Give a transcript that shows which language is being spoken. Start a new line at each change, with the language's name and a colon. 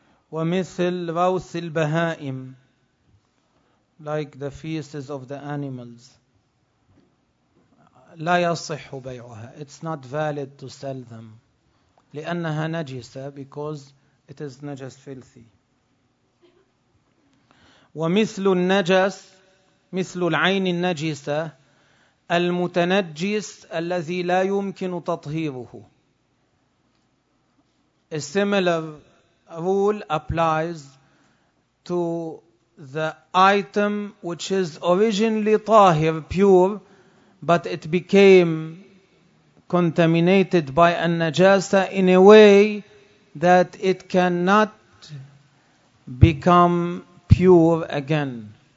Arabic: ومثل روث البهائم,
English: like the feces of the animals.
Arabic: لا يصح بيعها.
English: It's not valid to sell them.
Arabic: لأنها نجسة,
English: because it is najas filthy.
Arabic: ومثل النجس, مثل العين النجسة, المتنجس الذي لا يمكن تطهيره.
English: A similar rule applies to the item which is originally tahir, pure, but it became contaminated by a najasa in a way that it cannot become pure again.